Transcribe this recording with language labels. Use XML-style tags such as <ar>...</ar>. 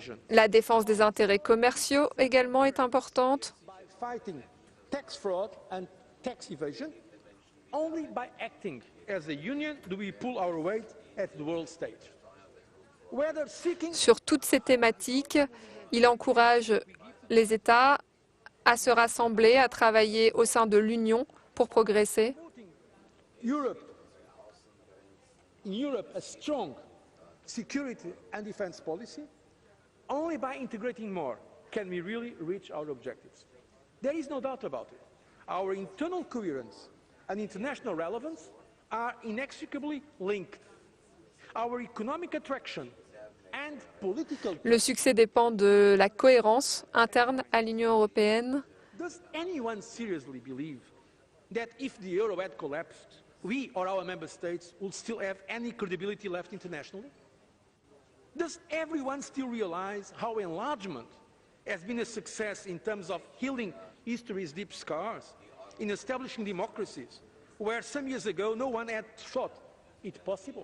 <fr>La défense des intérêts commerciaux également est importante.</fr> <en>Tax fraud and tax evasion. Only by acting as a union do we pull our weight at the world stage.</en> <fr>Sur toutes ces thématiques, il encourage les États à se rassembler, à travailler au sein de l'Union pour progresser.</fr> <en>In Europe, a strong security and defense policy. Only by integrating more can we really reach our objectives. There is no doubt about it. Our internal coherence and international relevance are inextricably linked. Our economic attraction and political...</en> <fr>Le succès dépend de la cohérence interne à l'Union européenne.</fr> <en>Does anyone seriously believe that if the euro had collapsed, we or our member states would still have any credibility left internationally? Does everyone still realize how enlargement has been a success in terms of healing history's deep scars, in establishing democracies, where some years ago no one had thought it possible?</en>